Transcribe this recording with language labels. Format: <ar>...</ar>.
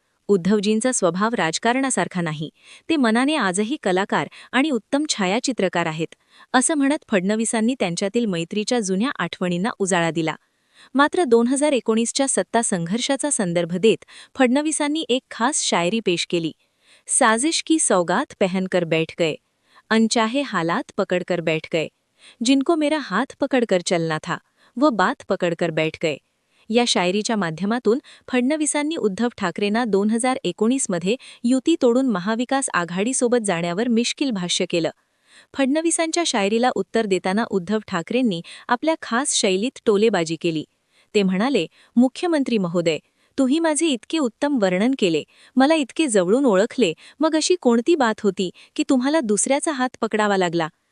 <mr>उद्धवजींचा स्वभाव राजकारणासारखा नाही, ते मनाने आजही कलाकार आणि उत्तम छायाचित्रकार आहेत, असं म्हणत फडणवीसांनी त्यांच्यातील मैत्रीच्या जुन्या आठवणींना उजाळा दिला. मात्र 2019च्या सत्ता संघर्षाचा संदर्भ देत फडणवीसांनी एक खास शायरी पेश केली.</mr> <hi>साजिश की सौगात पहनकर बैठ गए, अनचाहे हालात पकड़कर बैठ गए, जिनको मेरा हाथ पकड़कर चलना था वो बात पकड़कर बैठ गए.</hi> <mr>या शायरीच्या माध्यमातून फडणवीसांनी उद्धव ठाकरेंना 2019मध्ये युती तोडून महाविकास आघाडीसोबत जाण्यावर मिश्किल भाष्य केलं. फडणवीसांच्या शायरीला उत्तर देताना उद्धव ठाकरेंनी आपल्या खास शैलीत टोलेबाजी केली. ते म्हणाले, मुख्यमंत्री महोदय, तुम्ही माझे इतके उत्तम वर्णन केले, मला इतके जवळून ओळखले, मग अशी कोणती बात होती की तुम्हाला दुसऱ्याचा हात पकडावा लागला.</mr>